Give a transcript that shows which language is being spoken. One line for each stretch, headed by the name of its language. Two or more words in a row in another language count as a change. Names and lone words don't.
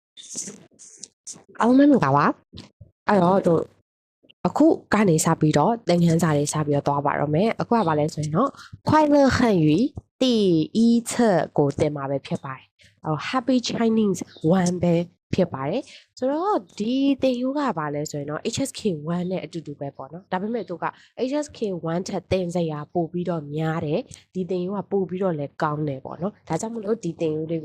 Burmese: အောင်မင်္ဂလာပါအဲ့တော့တို့အခုကနေစပြီးတော့သင်ခန်းစာတွေစပြီးတော့သွားပါတော့မယ်အခုကဘာလဲဆိုရင်တော့快乐汉语第一册ကိုသင်မှာပဲဖြစ်ပါတယ် Happy Chinese 1 ပဲဖြစ်ပါတယ်ဆိုတော့ဒီသင်ယူကဘာလဲဆိုရင်တော့ HSK1 နဲ့အတူတူပဲပေါ့နော်ဒါပေမဲ့သူက HSK1 ထက်သင်စရာပို့ပြီးတော့များတယ်ဒီသင်ယူကပို့ပြီးတော့လည်းကောင်းတယ်ပေါ့နော်ဒါကြောင့်မလို့ဒီသင်ယူလေး